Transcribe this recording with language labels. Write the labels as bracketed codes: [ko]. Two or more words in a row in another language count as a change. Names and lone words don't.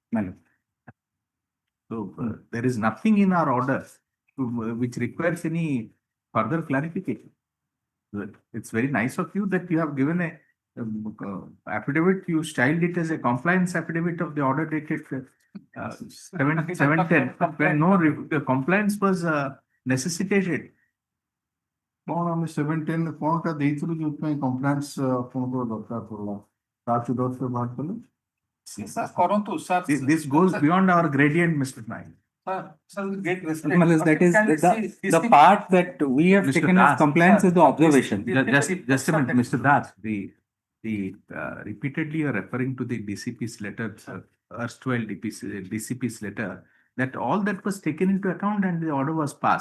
[en] So there is nothing in our order which requires any further clarification. It's very nice of you that you have given a affidavit. You styled it as a compliance affidavit of the order dated 7/10, when no compliance was necessitated. [or] କଣ ଆମେ 7/10 କଣଟା ଦେଇଥିଲୁ ଯୋଉଥିପାଇଁ କମ୍ପ୍ଲାଏନ୍ସ ଆପଣଙ୍କର ଦରକାର ପଡିଲା ତା ସୁଦର୍ଶ ବାହାର କଲେ Sir, କରନ୍ତୁ, [en] sir. This goes beyond our gradient, Mr. Naik. Sir, with great respect. That is Can we the part that we have Mr. taken as Das, compliance with the observation. Just a minute, Mr. Das, the repeatedly you're referring to the DCP's letter, erstwhile DCP's letter, that all that was taken into account and the order was passed.